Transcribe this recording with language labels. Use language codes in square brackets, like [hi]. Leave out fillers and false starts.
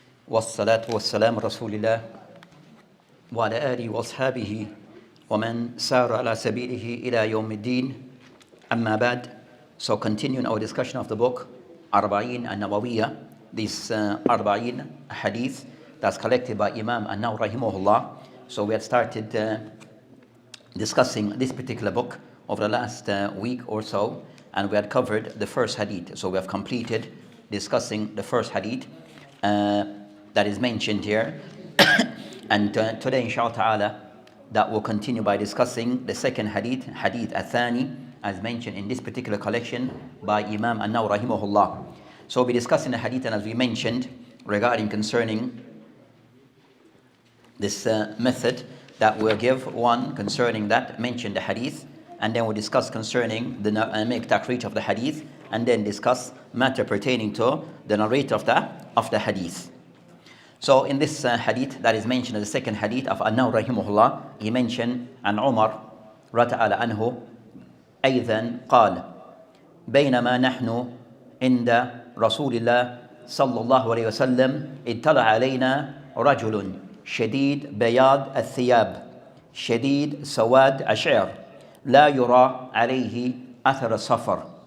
[ar] والصلاة والسلام رسول الله وعلى آله وأصحابه ومن سار على سبيله إلى يوم الدين أما بعد. [en] So continuing our discussion of the book Arba'in An-Nawawiyya, this Arba'in Hadith that's collected by Imam An-Nawawi rahimahullah. So we had started discussing this particular book over the last week or so, and we had covered the first hadith. So we have completed discussing the first hadith that is mentioned here. And today, inshallah ta'ala, that will continue by discussing the second hadith, hadith Athani, as mentioned in this particular collection by Imam An-Nawawi rahimahullah. So we'll be discussing the hadith, and as we mentioned, regarding concerning this method that we'll give, one concerning that, mention the hadith, and then we'll discuss concerning the make takrij of the hadith, and then discuss matter pertaining to the narrator of the hadith. So in this hadith that is mentioned as the second hadith of An-Nawawi rahimahullah, he mentioned an Omar radiyallahu anhu [ar] أيضا قال بينما نحن عند رسول الله صلى الله عليه وسلم اطلع علينا رجل شديد بياض الثياب شديد سواد الشعر لا يرى عليه أثر السفر